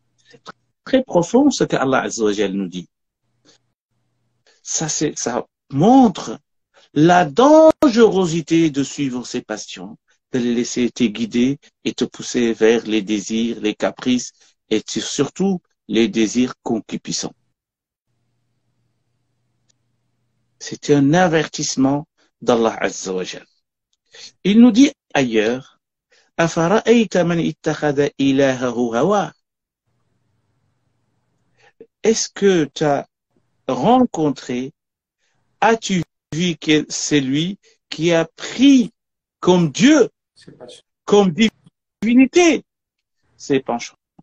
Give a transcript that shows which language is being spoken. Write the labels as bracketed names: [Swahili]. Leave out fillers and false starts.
[French] C'est très profond ce que Allah Azza wa Jal nous dit. Ça montre la dangerosité de suivre ses passions, de les laisser te guider et te pousser vers les désirs, les caprices et surtout les désirs concupiscents. C'est un avertissement d'Allah Azza wa Jal. [Arabic] Il nous dit ailleurs, أَفَرَأَيْتَ مَنِ اتَّخَذَ إِلَهَهُ هَوَاهُ. [French] Est-ce que tu as rencontré, as-tu vu que c'est lui qui a pris comme Dieu, comme divinité, ses penchants?